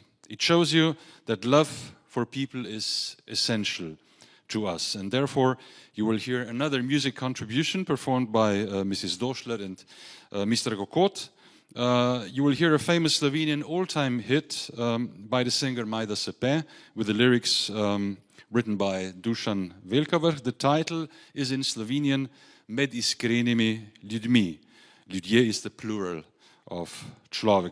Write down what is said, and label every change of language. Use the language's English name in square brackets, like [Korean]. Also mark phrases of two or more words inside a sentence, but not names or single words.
[English] It shows you that love for people is essential to us, and therefore you will hear another music contribution performed by Mrs. Doschler and Mr. Kokot. You will hear a famous Slovenian all-time hit by the singer Majda Sepe with the lyrics written by Dušan Velkavrh. The title is in Slovenian Med iskrenimi ljudmi. Ljudje is the plural of človek.